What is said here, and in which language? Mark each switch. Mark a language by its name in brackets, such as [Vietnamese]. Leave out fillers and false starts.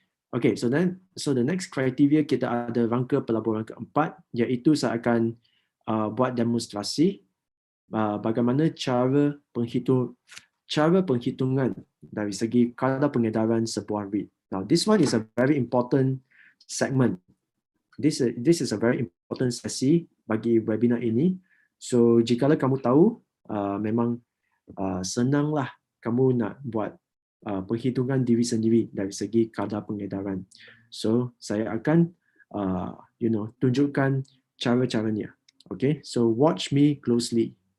[English] Okay, so the next criteria [Malay] kita ada rangka pelaburan keempat, iaitu saya akan buat demonstrasi bagaimana cara penghitungan dari segi kadar pengedaran sebuah REIT. [English] Now this one is a very important segment. This is a very important [Malay] sesi bagi webinar ini. So jikalau kamu tahu, memang senanglah kamu nak buat penghitungan diri sendiri dari segi kadar pengedaran. So saya akan tunjukkan cara-caranya. [English] Okay, so watch me closely.